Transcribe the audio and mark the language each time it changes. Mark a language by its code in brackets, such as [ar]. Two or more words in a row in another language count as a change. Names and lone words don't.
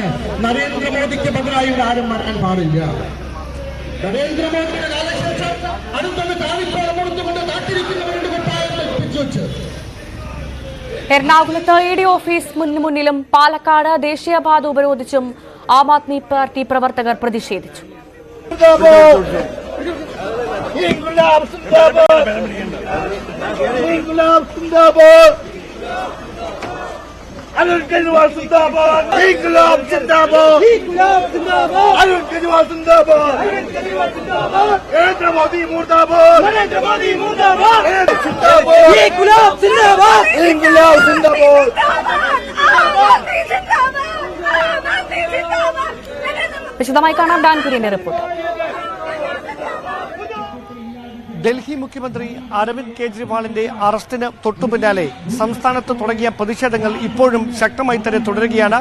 [ml] നരേന്ദ്രമോദിക്ക് ബദലായി ആരും വരാൻ പാടില്ല. നരേന്ദ്രമോദിയുടെ കാലശേഷം അടുത്തൊന്ന് കാലിക്കോളം കൊടുത്തുകൊണ്ട് കാത്തിരിക്കുന്നവരുടെ കുപ്പായത്തെ പിടിച്ചുവെച്ച് എറണാകുളത്ത് ഇഡി ഓഫീസ് മുന്നിലും പാലക്കാട് ദേശീയപാത ഉപരോധിച്ചും ആം ആദ്മി പാർട്ടി പ്രവർത്തകർ പ്രതിഷേധിച്ചു. [hi] अरुण केजरीवाल ज़िंदाबाद! इंक़िलाब ज़िंदाबाद! इंक़िलाब ज़िंदाबाद! अरुण केजरीवाल ज़िंदाबाद! अरुण केजरीवाल ज़िंदाबाद! नरेंद्र मोदी मुर्दाबाद! नरेंद्र मोदी मुर्दाबाद! ज़िंदाबाद! इंक़िलाब ज़िंदाबाद! इंक़िलाब ज़िंदाबाद! [ml] വിശദമായി കാണാം ഡാൻ കുര്യന്റെ റിപ്പോർട്ട്. ഡൽഹി മുഖ്യമന്ത്രി അരവിന്ദ് കെജ്രിവാളിന്റെ അറസ്റ്റിന് തൊട്ടുപിന്നാലെ സംസ്ഥാനത്ത് തുടങ്ങിയ പ്രതിഷേധങ്ങൾ ഇപ്പോഴും ശക്തമായി തന്നെ തുടരുകയാണ്.